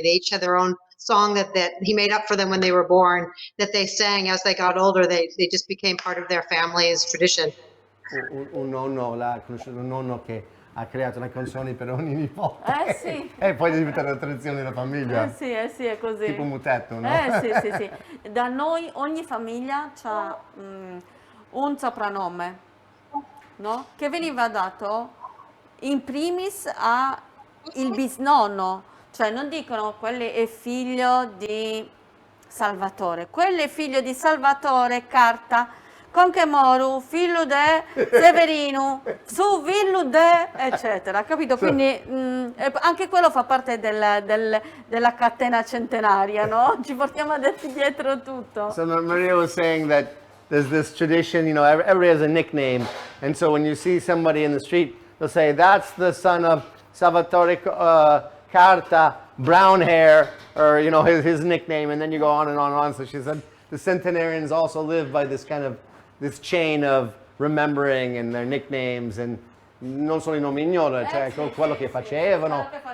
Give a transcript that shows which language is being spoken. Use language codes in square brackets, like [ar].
[en] They each had their own song that he made up for them when they were born, that they sang as they got older. They just became part of their family's tradition. [it] un nonno, l'ha conosciuto un nonno che ha creato le canzoni per ogni nipote. Sì. E poi diventa una tradizione della famiglia. Sì, è così. Tipo mutetto, no? Sì. Da noi ogni famiglia ha un soprannome, no? Che veniva dato in primis a il bisnonno, cioè non dicono quello è figlio di Salvatore, quello è figlio di Salvatore Carta, Conchemoru, figlio de Severino, su villo de, eccetera, capito? Quindi anche quello fa parte della catena centenaria, no? Ci portiamo dietro tutto. [en] So Maria was saying that there's this tradition, you know, everybody has a nickname. And so when you see somebody in the street, they'll say, that's the son of Salvatore Carta, brown hair, or, you know, his nickname. And then you go on and on and on. So she said the centenarians also live by this kind of, this chain of remembering and their nicknames, and [it] non solo i nomi ignoro, cioè quello che facevano.